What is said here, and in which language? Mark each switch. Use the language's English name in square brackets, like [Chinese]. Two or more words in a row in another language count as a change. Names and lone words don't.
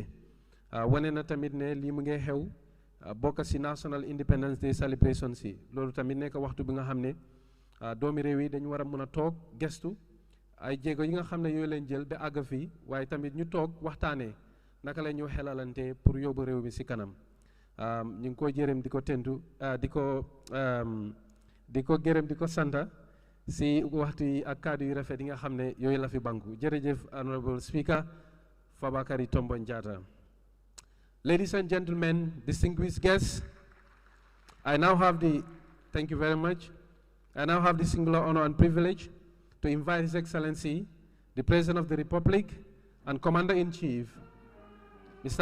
[Wolof] wane na tamit ne lii mu ngi xew bokk si National Independence Day celebration si loolu tamit nekk waxtu bi nga xam ne doomi réew yi dañu war a mën a toog gestu ay jéego yi nga xam ne yooyu leen jël ba àgg fii waaye tamit ñu toog waxtaanee naka la ñu xelalante pour yóbbu réew mi si kanam ñu ngi ko jërëm di ko tentu di ko gërëm di ko santa si waxtu yi ak kaddu yu rafet yi nga xam ne yooyu la fi banku jërëjëf Honorable Speaker Fabakary Tombong Jatta. [English] Ladies and gentlemen, distinguished guests, thank you very much. I now have the singular honor and privilege to invite His Excellency, the President of the Republic and Commander-in-Chief, Mr.